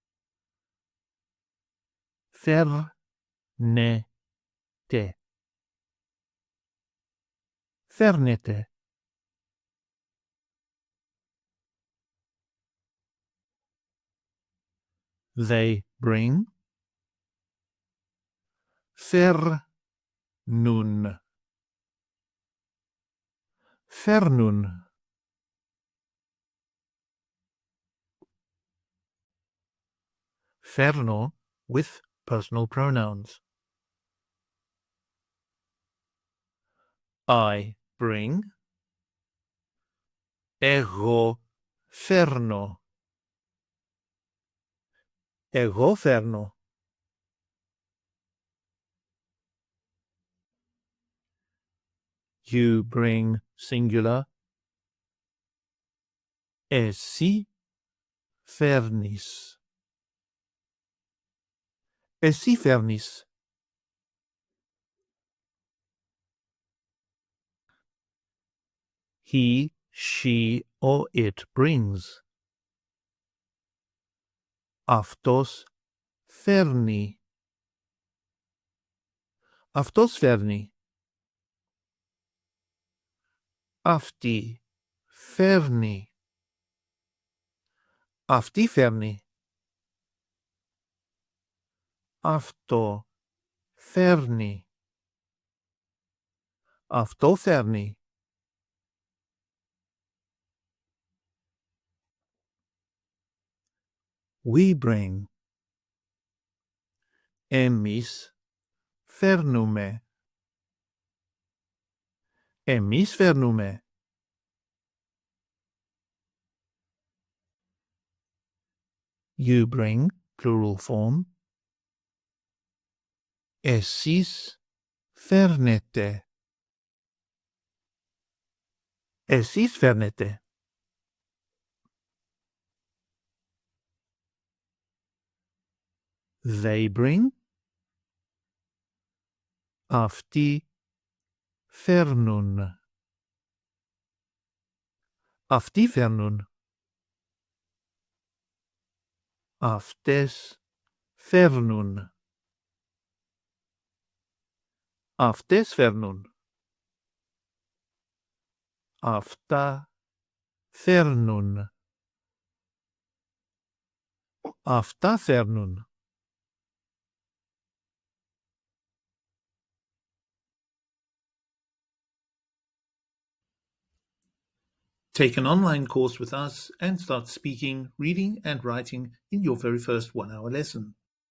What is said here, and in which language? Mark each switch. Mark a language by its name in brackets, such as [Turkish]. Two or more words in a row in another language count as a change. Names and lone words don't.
[Greek] Φέρνετε. Φέρνετε. [English] They bring. [Greek] Φέρνουν. Φέρνουν. [English] Φέρνω with personal pronouns. I bring. [Greek] Εγώ φέρνω. Εγώ φέρνω. [English] You bring singular. [Greek] Εσύ φέρνεις. Εσύ φέρνεις. [English] He, she, or it brings. [Greek] Αυτός φέρνει. Αυτός φέρνει. Αυτή φέρνει. Αυτή φέρνει. Αυτό φέρνει. Αυτό φέρνει. [English] We bring. [Greek] Εμείς φέρνουμε. Εμείς φέρνουμε. [English] You bring, plural form. [Greek] Εσείς φέρνετε. Εσείς φέρνετε. [English] They bring. [Greek] Αυτοί φέρνουν. Αυτοί φέρνουν. Αυτές φέρνουν. Αυτές φέρνουν. Αυτά φέρνουν. Αυτά φέρνουν. [English] Take an online course with us and start speaking, reading and writing in your very first 1-hour lesson.